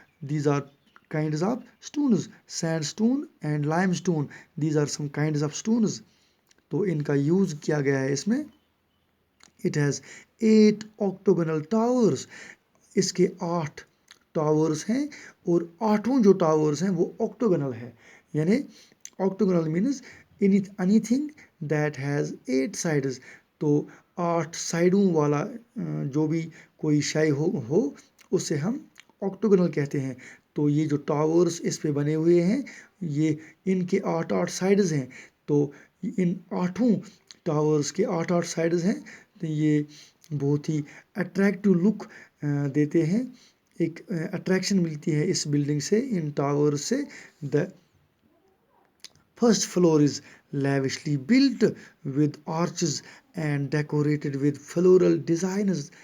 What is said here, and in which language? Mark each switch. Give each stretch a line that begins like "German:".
English: These are kinds of stones, sandstone and limestone. These are some kinds of stones.
Urdu: تو ان کا use کیا گیا ہے اس میں.
English: It has 8 octagonal towers.
Urdu: اس کے 8 ٹاورز ہیں، اور 8 جو ٹاورز ہیں وہ octagonal ہے.
English: یعنی octagonal means anything that has 8 sides.
Urdu: تو 8 سائڈوں والا جو بھی کوئی شے ہو اسے ہم octagonal کہتے ہیں. تو یہ جو ٹاورز اس پہ بنے ہوئے ہیں یہ ان کے 8 سائڈز ہیں، تو ان 8 ٹاورز کے 8 سائڈز ہیں، تو یہ بہت ہی اٹریکٹیو لک دیتے ہیں، ایک اٹریکشن ملتی ہے اس بلڈنگ سے، ان ٹاور سے۔
English: the first floor is lavishly built with arches and decorated with floral designs